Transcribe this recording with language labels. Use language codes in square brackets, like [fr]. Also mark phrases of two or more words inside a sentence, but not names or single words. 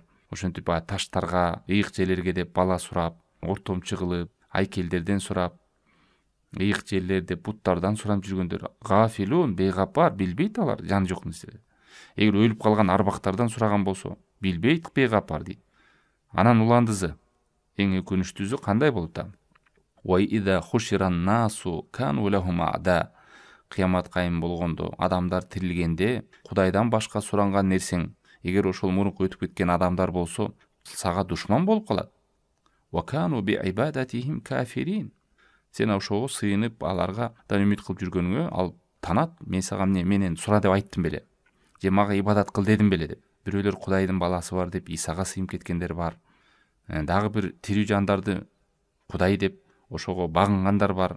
[ky] Ошентип таштарга, ыйык жерлерге деп бала сурап, ортомчу кылып, айкелдерден сурап, ыйык жерлерде буттардан сурап жүргөндөр. Гафилун, бейгапар, билбейт алар жан жок нерсе. Эгер өлүп калган арбактардан сураган болсо, билбейт бейгапар дейт. Анан уландызы, эң өкүнүчтүүсү кандай болуп та? [ar] وإذا حشر الناس كانوا لهم أعداء. [ky] Кыямат кайым болгондо, адамдар тирилгенде, Кудайдан башка суранган нерсең, эгер ошол мурунку өтүп кеткен адамдар болсо, сага душман болуп калат. [ar] وكانوا بعبادتهم كافرين. [ky] Сен ошого сыйынып, аларга да үмүт кылып жүргөнүңө, ал танат, мен сага менен сура деп айттым беле. Же мага ибадат кыл дедим беле деп. Бирөөлөр Кудайдын баласы бар деп Исага сыйынып кеткендер бар. Дагы бир тирүү жандарды Кудай деп ошого багынгандар бар.